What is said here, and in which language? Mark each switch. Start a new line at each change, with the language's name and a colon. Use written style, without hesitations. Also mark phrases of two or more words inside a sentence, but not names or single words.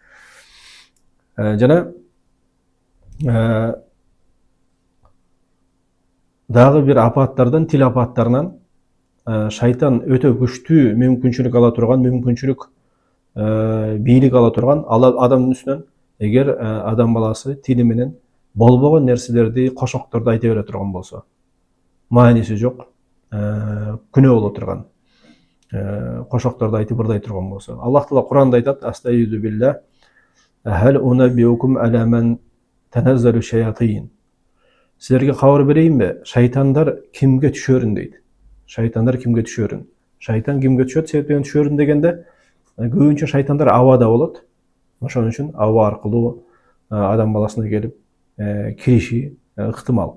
Kyrgyz: Жана дагы бир апаттардан, тил апаттарынан шайтан өтө күчтүү мүмкүнчүлүк ала турган, бийлик ала турган адамдын үстүнөн, эгер адам баласы тили менен болбогон нерселерди, кошокторду айта бере турган болсо, мааниси жок, күнөө боло турган кошокторду айтып ырдай турган болсо. Аллах Таала Куранда айтат:
Arabic: "أستعيذ بالله هل أنبئكم على من تنزل الشياطين."
Kyrgyz: Силерге кабар берейинби, шайтандар кимге түшөрүн дейт. Шайтандар кимге түшөрүн. Шайтан кимге түшөт? Себептен түшөрүн дегенде, көбүнчө шайтандар абада болот. Ошон үчүн аба аркылуу адам баласына келип кириши ыктымал.